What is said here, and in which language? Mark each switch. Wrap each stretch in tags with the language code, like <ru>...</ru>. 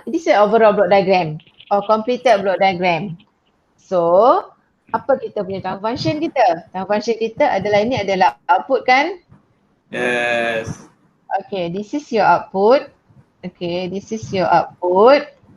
<en>This is overall block diagram or completed block diagram.</en> <ms>So, apa kita punya transfer function kita? Transfer function kita adalah, ini adalah output kan?</ms> <en>Yes. Okay, this is your output. Okay, this is your output.</en>